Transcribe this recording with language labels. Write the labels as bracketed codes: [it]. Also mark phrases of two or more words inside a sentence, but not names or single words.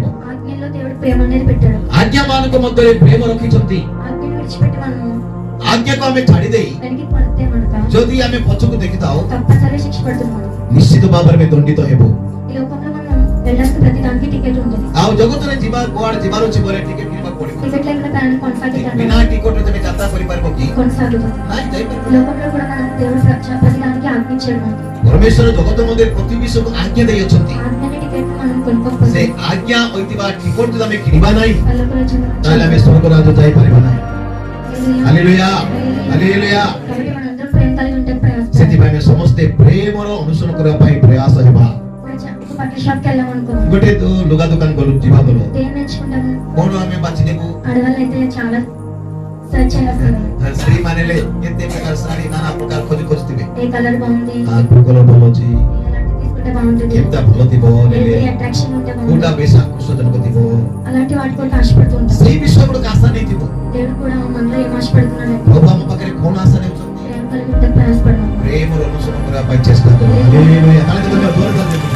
[te] ఆజ్ఞల్లో దేవుడు ప్రేమ అనేది పెట్టాడు. [or] ଆଜ୍ଞା ମାନଙ୍କ ମଧ୍ୟରେ ପ୍ରେମ ରଖିଛନ୍ତି। [te] ఆజ్ఞను విడిచిపెట్టి మనము [or] ଆଜ୍ଞାକୁ ଆମେ ଛାଡି ଦେଇ [te] వెనక్కి పడితే మనక [or] ଯଦି ଆମେ ପଛକୁ ଦେଖିଥାଉ [te] తప్పనిసరిగా శిక్ష పడుతున్నాం. [or] ନିଶ୍ଚିତ ଭାବରେ ଆମେ ଦଣ୍ଡିତ ହେବୁ। [te] ఈ లోకంలో మనం వెళ్ళాల్సిన ప్రతి దానికి టికెట్ ఉంటుంది. [or] ଆଉ ଜଗତରେ ଯିବା କୁଆଡେ ଯିବାର ଅଛି ବୋଲେ ଟିକେଟ କିଣିବାକୁ ପଡିବ। [te] టికెట్ లేకుండా ప్రయాణం కొనసాగిద్దాం. [or] ବିନା ଟିକଟରେ ତମେ ଯାତ୍ରା କରିପାରିବ କି? [te] కొనసాగుతాం. [or] ନାଇଁ, [te] ఈ [or] ଯାଇପାରିବ। [te] లోకంలో కూడా మనం దేవుడు ప్రతి దానికి ఆజ్ఞించాడు మనకి. [or] ପରମେଶ୍ୱର ଜଗତ ମଧ୍ୟରେ ପ୍ରତି ବିଷୟକୁ ଆଜ୍ଞା ଦେଇଅଛନ୍ତି। [te] ఆజ్ఞని టికెట్ మనం [or] ସେ [te] కొనుక్కోకపోతే [or] ଆଜ୍ଞା ହୋଇଥିବା ଟିକଟ ଯଦି ଆମେ କିଣିବା ନାହିଁ [te] పల్లపు రాజ్యం [or] ତାହେଲେ ଆମେ ସ୍ୱର୍ଗ ରାଜ୍ୟ ଯାଇପାରିବା ନାହିଁ। [te] హల్లెలూయా. [or] ହାଲେଲୁୟା ହାଲେଲୁୟା। [te] కాబట్టి మనందరం ప్రేమ కలిగి ఉంటే ప్రయాసం. [or] ସେଥିପାଇଁ ଆମେ ସମସ୍ତେ ପ୍ରେମର ଅନୁସରଣ କରିବା ପାଇଁ ପ୍ରୟାସ ହେବା। [te] ఒక బట్టల షాప్కి వెళ్ళామనుకో, [or] ଗୋଟେ ଲୁଗା ଦୋକାନ ଗଲୁ ଯିବା ଗଲୁ [te] దేన్ని ఎంచుకుంటాము? [or] କଣ ଆମେ ବାଛି ନେବୁ? [te] ఆడవాళ్ళు అయితే చాలా సర్చ్ చేస్తారు. [or] ସ୍ତ୍ରୀ ମାନେ କେତେ ପ୍ରକାର ଶାଢୀ ନାନା ପ୍ରକାର ଖୋଜୁଥିବେ। [te] ఏ కలర్ బాగుంది, [or] କୋଉ କଲର ଭଲ ଅଛି, [te] ఎలాంటి తీసుకుంటే బాగుంటుంది, [or] କେମିତି ଭଲ ଥିବ, [te] అట్రాక్షన్ ఉంటే [or] କୋଉଟା [te] బాగుంటుంది, [or] ବେଶୀ ଆକର୍ଷଣଜନକ ଥିବ, [te] అలాంటి వాటి కొరకు ఆశపడుతూ ఉంటాం. [or] ସେଇ ବିଷୟ ଗୁଡିକ ଆଶା ନେଇଥିବ। [te] దేవుడు కూడా మనలో ఏం ఆశపడుతున్నాడు? [or] ପ୍ରଭୁ ଆମ ପାଖରେ କଣ ଆଶା ନେଉଛନ୍ତି? [te] ప్రేమ కలిగి ఉంటే ప్రయాసపడడం. [or] ପ୍ରେମର ଅନୁସରଣ କରିବା ପାଇଁ ଚେଷ୍ଟା କର। ହାଲେଲୁୟା।